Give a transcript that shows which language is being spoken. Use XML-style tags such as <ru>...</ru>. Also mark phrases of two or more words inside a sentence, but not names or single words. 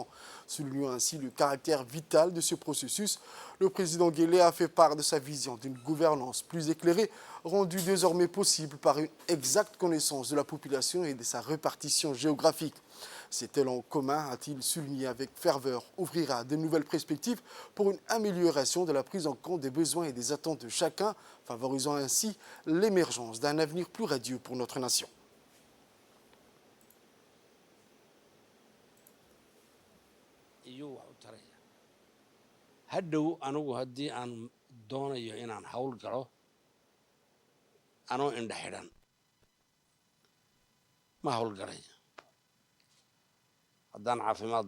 <fr>Soulignant ainsi le caractère vital de ce processus, le président Guelleh a fait part de sa vision d'une gouvernance plus éclairée, rendue désormais possible par une exacte connaissance de la population et de sa répartition géographique. Cet élan commun, a-t-il souligné avec ferveur, ouvrira de nouvelles perspectives pour une amélioration de la prise en compte des besoins et des attentes de chacun, favorisant ainsi l'émergence d'un avenir plus radieux pour notre nation.</fr> <so>hadhow anigu haddii aan doonayo inaan hawl galo anoo indha xidhan ma hawlgalay haddaan caafimaad</so>